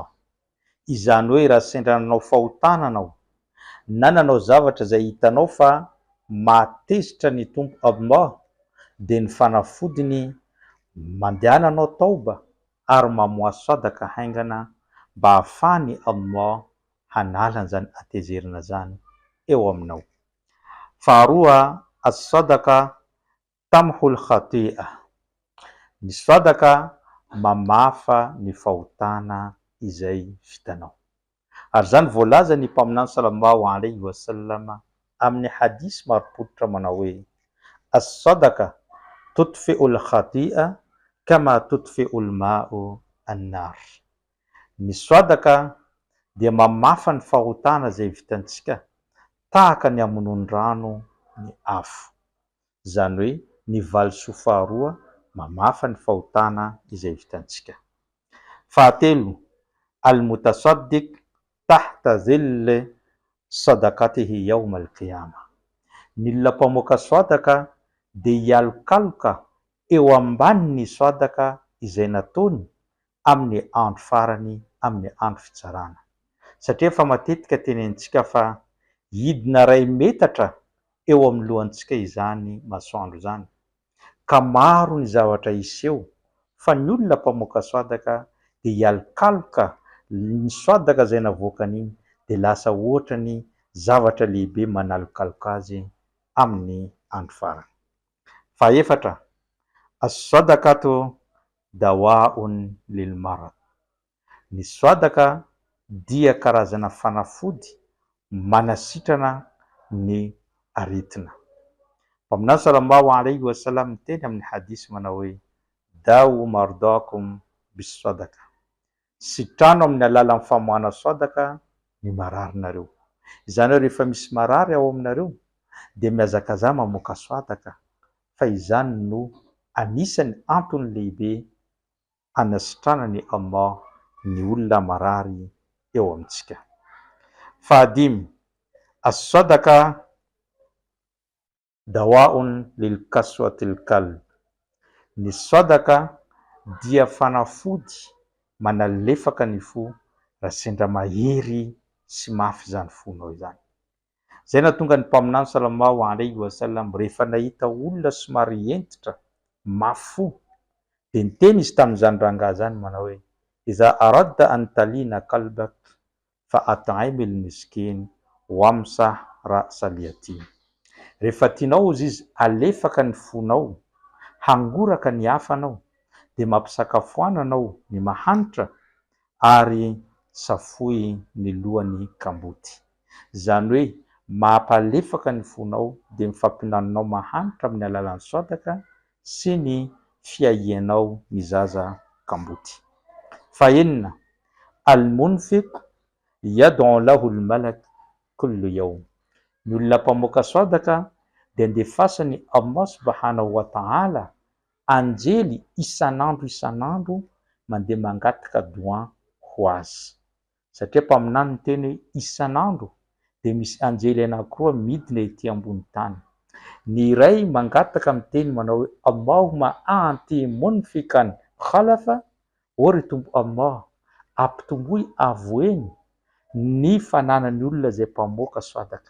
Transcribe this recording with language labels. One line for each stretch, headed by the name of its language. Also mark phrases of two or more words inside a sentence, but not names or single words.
Malagasy: Izany hoe raha sendra nanao fahotana anao na nanao zavatra izay hitanao fa mahatezitra ny Tompo Allah dia ny fanafodiny mandehananao taoba ary mamoha swadaka haingana mba hahafahany Allah hanala an'izany hatezerana zany eo aminao.
Arabic: Faharoa, الصدقة تمحو الخطيئة.
Malagasy: Ny swadaka mamafa ny fahotana izay vitanao. Ary zany voalaza ny mpaminany
Arabic: صلى الله عليه وسلم
Malagasy: amin'ny hadisy marim-pototra manao hoe
Arabic: الصدقة تطفئ الخطيئة كما تطفئ الماء النار.
Malagasy: Ny swadaka dia mamafa ny fahotana izay vitantsika tahaka ny amonoan'ny rano ny afo. Zany hoe ny valisoa faharoa mamafa ny fahotana izay vitantsika. Fahatelo,
Arabic: المتصدق تحت ظل صدقته يوم القيامة.
Malagasy: Ny olona mpamoaka swadaka dia hialokaloka eo ambanin'ny swadaka izay nataony amin'ny andro farany, amin'ny andro fitsarana. Satria fa matetika tenentsika fa hidina 2 metatra eo amin'ny lohantsika izany masoandro izany. Ka maro ny zavatra hiseho fa ny olona mpamoaka swadaka dia hialokaloka ny swadaka izay navoakany iny dia lasa ohatra ny zavatra lehibe manalokaloka azy amin'ny andro farany. Fahaefatra,
Arabic: الصدقة دواء للمرض.
Malagasy: Ny swadaka dia karazana fanafody manasitrana ny aretina. Mpaminany
Arabic: صلى الله عليه وسلم
Malagasy: miteny amin'ny hadisy manao hoe
Arabic: داووا مرضاكم بالصدقة.
Malagasy: Sitrano amin'ny alalan'ny famoahana swadaka ny mararinareo. Izany hoe rehefa misy marary ao aminareo dia mihazakazaha mamoaka swadaka fa izany no anisany antony lehibe hanasitranany Allah ny olona marary eo amintsika. Fahadimy,
Arabic: الصدقة دواء لقسوة القلب.
Malagasy: Ny swadaka dia fanafody manalefaka ny fo raha sendra mahery sy mafy zany fonao izany. Zay nahatonga ny mpaminany
Arabic: صلى الله عليه وسلم
Malagasy: rehefa nahita olona somary hentitra mafy fo dia niteny izy tamin'izany rangahy zany manao hoe
Arabic: إذا أردت أن تلين قلبك فأطعم المسكين وامسح رأس اليتيم.
Malagasy: Rehefa tianao izy alefaka ny fonao, hangoraka ny hafanao, dia mampisakafoana anao ny mahanitra ary safoy ny lohan'ny kamboty. Zany hoe mampalefaka ny fonao dia mifampinaninao mahanitra amin'ny alalan'ny swadaka sy ny fiahianao ny zaza kamboty. Fahenina,
Arabic: المنفق يدعو له الملك كل يوم.
Malagasy: Ny olona mpamoaka swadaka dia andefasany Allah
Arabic: سبحانه وتعالى
Malagasy: anjely isanandro mandeha mangataka doa ho azy. Satria mpaminany ny teny isanandro dia misy anjely anankiroa midina ety ambony tany. Ny iray mangataka amin'ny teny manao hoe
Arabic: اللهم أعط منفقا خلفا,
Malagasy: o ry Tompo Allah, ampitomboy avoeny ny fananany olona izay mpamoaka swadaka.